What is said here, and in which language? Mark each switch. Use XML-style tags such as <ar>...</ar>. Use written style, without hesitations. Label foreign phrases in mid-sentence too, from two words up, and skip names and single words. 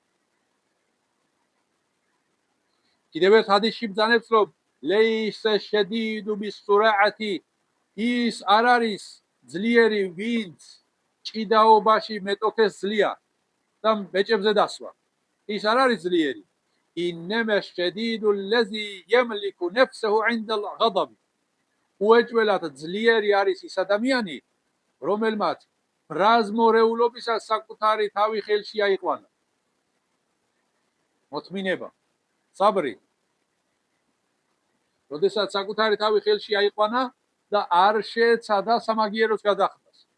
<ka>კიდევ ერთ ჰადისში ბრძანებს რომ</ka> <ar>ليس الشديد بالصرعة,</ar> <ka>ის არ არის ძლიერი, ვინც ჭიდაობაში მეტოქეს ძლია და ბეჭებზე დასვა. ის არ არის ძლიერი.</ka> <ar>إنما الشديد الذي یملكُ نفسه عند الغضب.</ar> <ka>უეჭველად ძლიერი არის ის ადამიანი, რომელმაც ბრაზმორეულობისას საკუთარი თავი ხელში აიყვანა. მოთმინება, საბრი. როდესაც საკუთარი თავი ხელში აიყვანა და არ შეეცადა სამაგიეროს გადახდას.</ka>